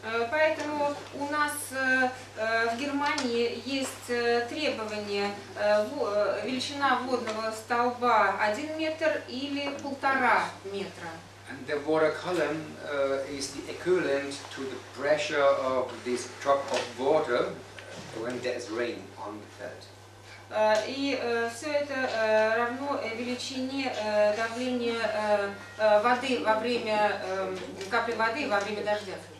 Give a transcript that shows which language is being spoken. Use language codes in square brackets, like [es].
[ru] Поэтому у нас в Германии есть требование величина водного столба 1 метр или 1,5 метра. [en] And the water column is the equivalent to the pressure of this drop of water when there is rain on the felt. [ru] И все это равно величине давления воды во время капли воды во время дождя.